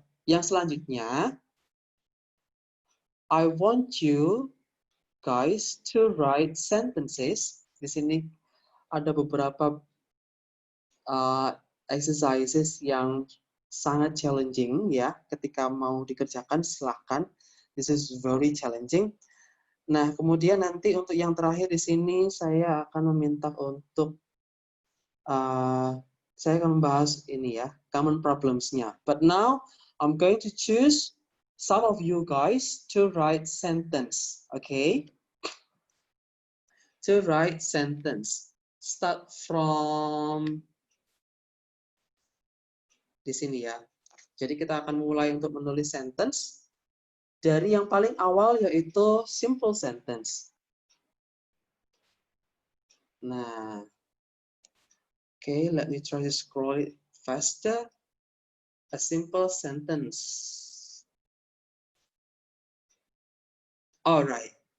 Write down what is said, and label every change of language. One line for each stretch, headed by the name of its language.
Indonesian: Yang selanjutnya,
English: I want you guys to write sentences.
Indonesian: Di sini ada beberapa exercises yang sangat challenging ya. Ketika mau dikerjakan silahkan.
English: This is very challenging.
Indonesian: Nah, kemudian nanti untuk yang terakhir di sini saya akan meminta untuk saya akan membahas ini ya, common problems-nya.
English: But now I'm going to choose some of you guys to write sentence, okay? To write sentence. Start from
Indonesian: di sini ya. Jadi kita akan mulai untuk menulis sentence dari yang paling awal yaitu simple sentence.
English: Nah, okay, let me try to scroll it faster. A simple sentence. All right.